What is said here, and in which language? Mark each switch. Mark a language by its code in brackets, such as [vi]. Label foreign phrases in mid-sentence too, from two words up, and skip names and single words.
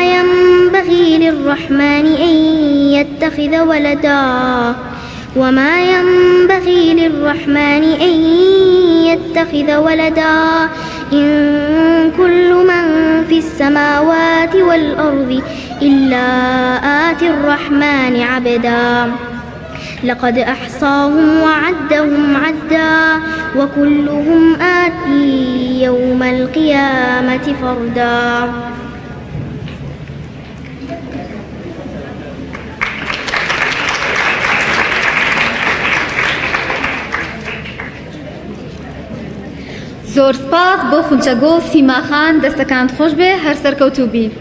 [ar] ينبغي للرحمن أن يتخذ ولدا وما ينبغي للرحمن أن يتخذ ولدا إن كل من في السماوات والأرض إلا آتي الرحمن عبدا لقد أحصاهم وعدهم عدا وكلهم آتي يوم القيامة فردا. [ckb] زۆر سپاس بۆ خونچەگۆڵ سیماخان دەستەکانت خۆش بێ هەر سەرکەوتوو بی.